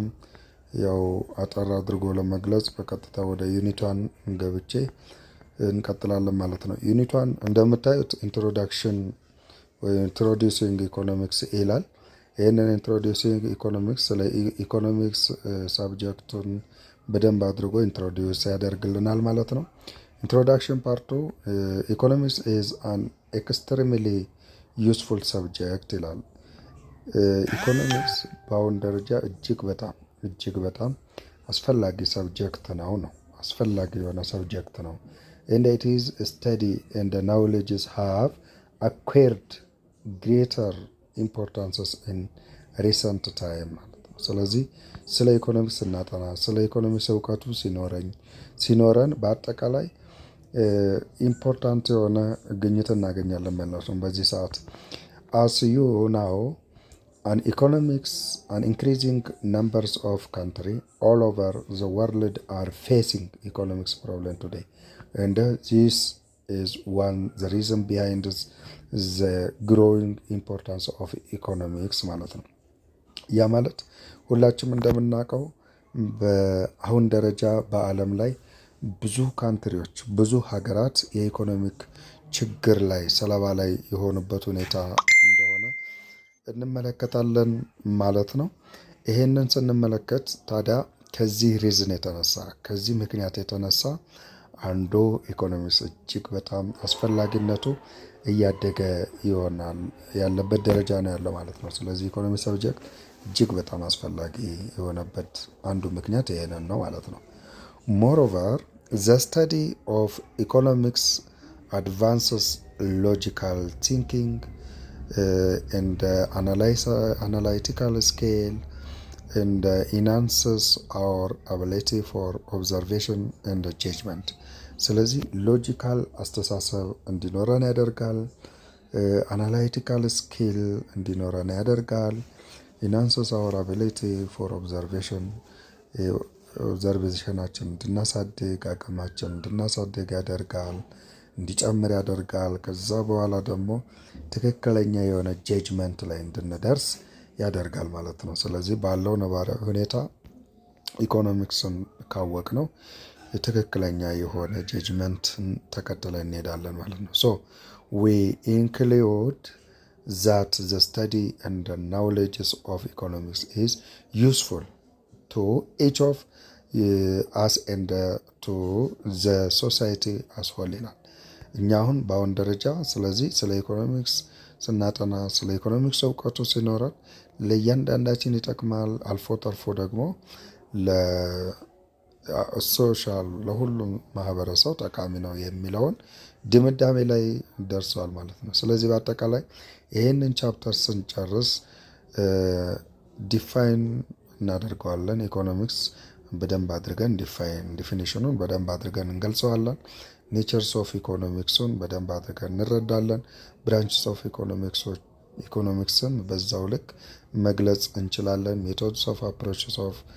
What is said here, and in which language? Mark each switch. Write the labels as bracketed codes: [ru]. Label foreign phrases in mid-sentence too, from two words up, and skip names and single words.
[am] ያው አጠር አድርጎ ለመግለጽ በቀጥታ ወደ ዩኒት 1 ገብቼ እንቀጥላለን ማለት ነው። ዩኒት 1 እንደምታዩት ኢንትሮዳክሽን ወይ [en] introducing economics [am] ይላል። ይህንን [en] introducing economics [am] ስለ ኢኮኖሚክስ ሳብጀክቱን በደንብ አድርጎ ኢንትሮዲዩስ ያደርግልናል ማለት ነው። ኢንትሮዳክሽን ፓርቱ [en] economics is an extremely useful subject [am] ይላል። ኢኮኖሚክስ በአሁን ደረጃ እጅግ በጣም አስፈላጊ ሰብጀክት ነው አስፈላጊ የሆነ ሰብጀክት ነው። [en] and it is study and the knowledges have acquired greater importances in recent time [am] ማለት ነው። ስለዚህ ስለ ኢኮኖሚክስ ስናጠና ስለ ኢኮኖሚክስ እውቀቱ ሲኖረን በአጠቃላይ ኢምፖርታንት የሆነ ግኝት እናገኛለን ማለት ነው። በዚህ ሰዓት [en] as you know an increasing numbers of country all over the world are facing economics problem today, and this is the reason behind the growing importance of economics [am] ማለት ነው። ያ ማለት ሁላችንም እንደምናውቀው በአሁን ደረጃ በዓለም ላይ ብዙ ካንትሪዎች ብዙ ሀገራት የኢኮኖሚክ ችግር ላይ ሰለባ ላይ የሆኑበት ሁኔታ እንደሆነ እንመለከታለን ማለት ነው። ይሄንን ስንመለከት ታዲያ ከዚህ ሪዝን የተነሳ ከዚህ ምክንያት የተነሳ አንዱ ኢኮኖሚክስ እጅግ በጣም አስፈላጊነቱ እያደገ ይሆናል ያለበት ደረጃ ነው ያለው ማለት ነው። ስለዚህ ኢኮኖሚክስ ሰብጀክት እጅግ በጣም አስፈላጊ የሆነበት አንዱ ምክንያት ይሄንን ነው ማለት ነው። [en] Moreover, the study of economics advances logical thinking and analytical scale and enhances our ability for observation and judgment. [am] ስለዚህ ሎጂካል አስተሳሰብ እንዲኖረን ያደርጋል፣ [en] analytical skill [am] እንዲኖረን ያደርጋል፣ [en] enhances our ability for observation [am] ኦብዘርቬሽናችን እንድናሳድግ አቅማችን እንድናሳድግ ያደርጋል፣ እንዲጨምር ያደርጋል። ከዛ በኋላ ደግሞ ትክክለኛ የሆነ ጀጅመንት ላይ እንድንደርስ ያደርጋል ማለት ነው። ስለዚህ ባለው ነባራዊ ሁኔታ ኢኮኖሚክስን ካወቅ ነው ትክክለኛ የሆነ ጀጅመንትን ተከትለን እንሄዳለን ማለት ነው። ሶ [en] we include that the study and the knowledge of economics is useful to each of us and to the society as whole [am] ይላል። እኛ አሁን በአሁን ደረጃ ስለዚህ ስለ ኢኮኖሚክስ ስናጠና ስለ ኢኮኖሚክስ እውቀቱ ሲኖረን ለእያንዳንዳችን ይጠቅማል፣ አልፎ ተርፎ ደግሞ ለሶሻል ለሁሉም ማህበረሰብ ጠቃሚ ነው የሚለውን ድምዳሜ ላይ ደርሷል ማለት ነው። ስለዚህ በአጠቃላይ ይህንን ቻፕተር ስንጨርስ ዲፋይን እናደርገዋለን። ኢኮኖሚክስ በደንብ አድርገን ዲፊኒሽኑን በደንብ አድርገን እንገልጸዋለን። [en] natures of [am] ኢኮኖሚክሱን በደንብ አድርገን እንረዳለን። [en] branches of [am] ኢኮኖሚክስን በዛው ልክ መግለጽ እንችላለን። [en] methods of approaches of